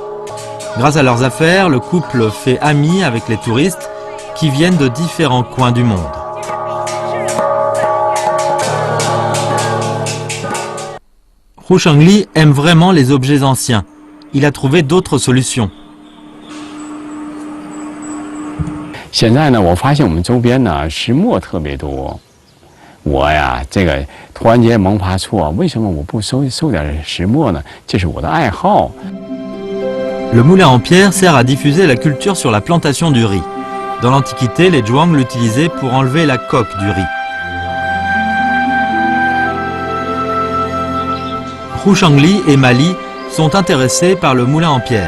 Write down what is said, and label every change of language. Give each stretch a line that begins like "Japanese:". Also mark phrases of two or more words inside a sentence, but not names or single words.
French: Grâce à leurs affaires, le couple fait ami avec les touristes qui viennent de différents coins du monde. Hu Shangli aime vraiment les objets anciens. Il a trouvé d'autres solutions.
Chinese: 现在呢，我发现我们周边呢石墨特别多。我呀，这个突然间萌发出为什么我不收点石墨呢？这是我的爱好。
French: Le moulin en pierre sert à diffuser la culture sur la plantation du riz. Dans l'Antiquité, les Zhuang l'utilisaient pour enlever la coque du riz. Hu Shangli et Mali sont intéressés par le moulin en pierre.